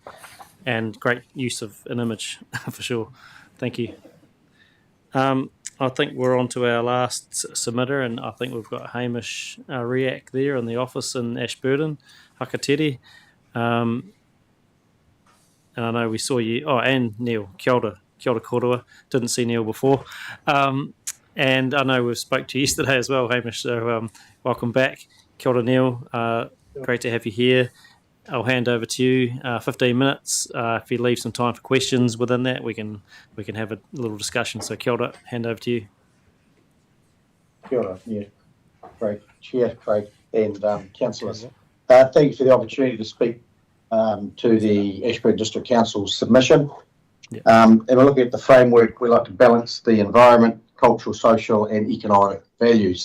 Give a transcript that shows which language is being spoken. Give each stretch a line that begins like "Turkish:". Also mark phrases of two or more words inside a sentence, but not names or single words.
English: And great use of an image, for sure. Thank you. I think we're on to our last submitter, and I think we've got Hamish Riak there in the office in Ashburton, Hakatere. And I know we saw you. Oh, and Neil.
Māori: Kia ora koroa.
English: Didn't see Neil before. And I know we spoke to you yesterday as well, Hamish. So welcome back.
Māori: Kia ora,
English: Neil. Great to have you here. I'll hand over to you. 15 minutes. If you leave some time for questions within that, we can have a little discussion.
Māori: So kia ora.
English: Hand over to you.
Māori: Kia ora,
English: yeah. Great. Chair, Craig, and councillors. Thank you for the opportunity to speak to the Ashburton District Council's submission. Yeah. And we're looking at the framework. We like to balance the environment, cultural, social and economic values.